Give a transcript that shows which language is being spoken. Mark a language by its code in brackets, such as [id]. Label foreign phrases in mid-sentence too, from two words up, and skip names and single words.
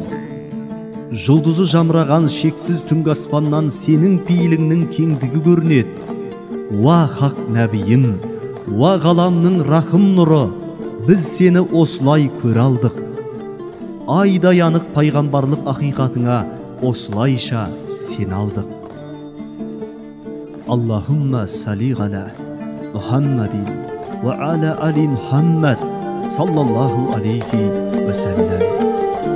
[kk] Жұлдызы жамыраған шексіз түнгі аспаннан сенің пейіліңнің кеңдігі көрінеді. Уа хақ нәбиім, уа ғаламның рахым нұры, біз сені осылай көре алдық. Айдай анық пайғамбарлық ақиқатыңа осылайша сен алдық. [ar] اللهم صل على محمد وعلى آل محمد صلى الله عليه وسلم.